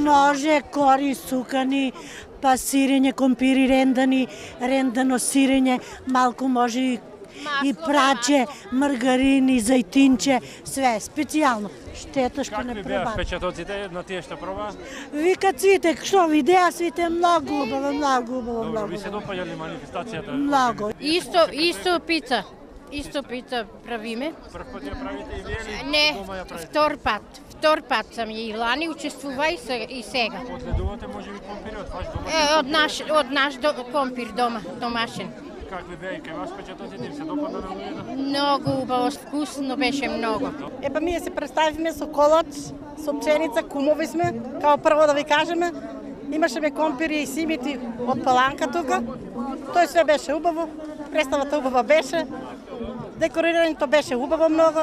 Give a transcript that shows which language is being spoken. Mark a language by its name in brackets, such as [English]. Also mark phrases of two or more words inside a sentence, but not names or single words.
[Macedonian] Може кори сукани, па сирење, компири рендано сирење, малку може и праче, маргарини, зајтинче, све специјално. Штета што не Какви беа пробат. впечатоците на тие што пробаа? Викат сите, што видеа сите многу убаво. Добро, ви се допаѓа ли манифестацијата? Многу. Исто пица правиме. Прв пат ја правите и вие или Не, дома ја правите? втор пат сам е и лани учествова и сега. Одгледувате можеби компири од ваш дома? Од наш компир дома, домаќин. Какви беа и кај вас впечатоците, им се допадна на луѓето? Многу убаво, вкусно беше много. Епа ние се представивме со колач, со пченица, кумови сме, као прво да ви кажеме. Имашеме компири и симити од Паланка тука. Тој све беше убаво, представата убава беше, декорирањето беше убаво многу.